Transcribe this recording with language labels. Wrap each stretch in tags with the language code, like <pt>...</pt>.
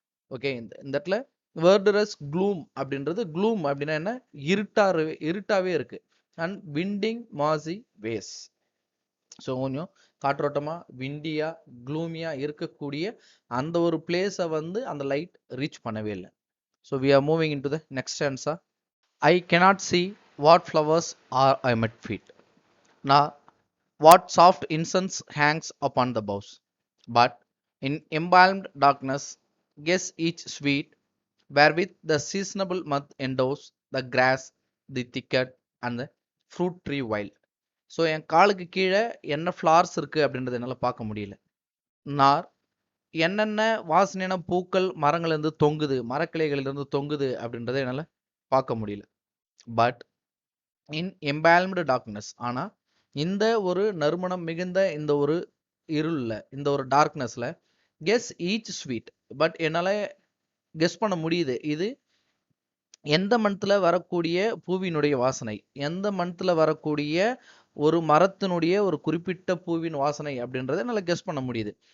<ta>Okay, இந்த இடத்துல வேர்டரஸ் க்ளூம் அப்படின்றது, க்ளூம் அப்படின்னா என்ன, இருட்டாவே இருக்கு.</ta> <en>And winding mossy ways.</en> <ta>So கொஞ்சம் காற்றோட்டமா விண்டியா க்ளூமியா இருக்கக்கூடிய அந்த ஒரு பிளேஸை வந்து அந்த லைட் ரீச் பண்ணவே இல்லை.</ta> <en>So we are moving into the next answer. I cannot see what flowers are I met feet. Now what soft incense hangs upon the boughs. But in embalmed darkness guess each sweet, wherewith the seasonable month endows the grass, the thicket, and the fruit tree wild.</en> <ta>So என் காலுக்கு கீழே என்ன flowers இருக்குது அப்படின்றத என்னால் பார்க்க முடியல. நார் என்னென்ன வாசனையான பூக்கள் மரங்கள்லேருந்து தொங்குது, மரக்கிளைகளிலிருந்து தொங்குது அப்படின்றத என்னால் பார்க்க முடியல.</ta> <en>but in embalmed darkness,</en> <ta>ஆனால் இந்த ஒரு நறுமணம் மிகுந்த இந்த ஒரு இருளில், இந்த ஒரு டார்க்னஸில்</ta> <en>guess each sweet,</en> <ta>பட் என்னால் கெஸ் பண்ண முடியுது இது எந்த மந்த்தில் வரக்கூடிய பூவினுடைய வாசனை, எந்த மந்த்தில் வரக்கூடிய ஒரு மரத்தினுடைய ஒரு குறிப்பிட்ட பூவின் வாசனை அப்படின்றத என்னால் கெஸ் பண்ண முடியுது.</ta>